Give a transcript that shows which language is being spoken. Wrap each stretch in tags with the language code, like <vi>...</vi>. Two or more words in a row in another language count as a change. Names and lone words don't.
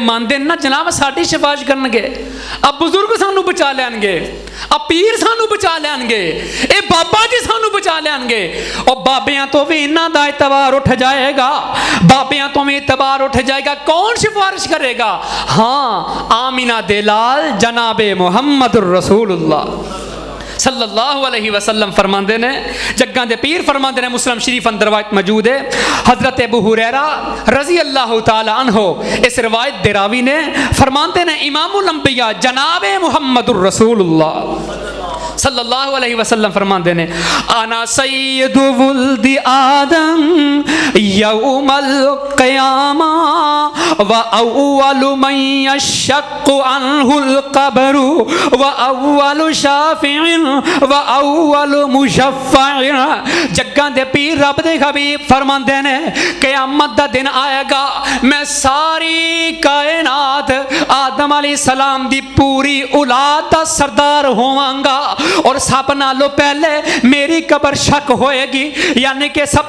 <pa>ਮਾਨਦੇ ਨਾ ਜਨਾਬ ਸਾਡੀ ਸਿਫਾਰਿਸ਼ ਕਰਨਗੇ ਅਬ ਬੁਜ਼ੁਰਗ ਸਾਨੂੰ ਬਚਾ ਲੈਣਗੇ ਅਬ ਪੀਰ ਸਾਨੂੰ ਬਚਾ ਲੈਣਗੇ ਏ ਬਾਬਾ ਜੀ ਸਾਨੂੰ ਬਚਾ ਲੈਣਗੇ ਔਰ ਬਾਬਿਆਂ ਤੋਂ ਭੀ ਇਨ੍ਹਾਂ ਦਾ ਇਤਬਾਰ ਉਠ ਜਾਏਗਾ ਬਾਬਿਆਂ ਤੋਂ ਭੀ ਇਤਬਾਰ ਉਠ ਜਾਏਗਾ ਕੌਣ ਸਿਫਾਰਿਸ਼ ਕਰੇਗਾ ਹਾਂ ਆਮਿਨਾ ਦੇ ਲਾਲ ਜਨਾਬੇ</pa> <ar>محمد رسول الله صلى الله عليه وسلم</ar> <pa>ਫਰਮਾਤੇ ਨੇ ਜੱਗਾਂ ਦੇ ਪੀਰ ਫਰਮਾਤੇ ਨੇ ਮੁਸਲਿਮ ਸ਼ਰੀਫ ਅੰਦਰ ਰਵਾਇਤ ਮੌਜੂਦ ਹੈ ਹਜ਼ਰਤ ਅਬੂ ਹੁਰੈਰਾ</pa> <ar>رضي الله تعالى عنه</ar> <pa>ਇਸ ਰਵਾਇਤ ਦੇ ਰਾਵੀ ਨੇ ਫਰਮਾਤੇ ਨੇ</pa> <ar>إمام الأنبياء جناب محمد رسول الله صلى الله عليه وسلم</ar> <pa>ਫਰਮਾਤੇ ਨੇ</pa> <ar>أنا سيد ولد آدم يوم القيامة وأول من يشق عنه القبر وأول شافع وأول مشفع</ar> <pa>ਜੱਗਾਂ ਦੇ ਪੀਰ ਰੱਬ ਦੇ ਹਬੀਬ ਫਰਮਾਤੇ ਨੇ ਕਯਾਮਤ ਦਾ ਦਿਨ ਆਏਗਾ ਮੈਂ ਸਾਰੀ ਕਾਇਨਾਤ ਆਦਮ ਅਲੈਹਿਸਸਲਾਮ ਦੀ ਪੂਰੀ ਔਲਾਦ ਦਾ ਸਰਦਾਰ ਹੋਵਾਂਗਾ ਔਰ ਸਭ ਨਾਲੋਂ ਪਹਿਲੇ ਮੇਰੀ ਕਬਰ ਸ਼ੱਕ ਹੋਏਗੀ ਯਾਨੀ ਕਿ ਸਭ</pa>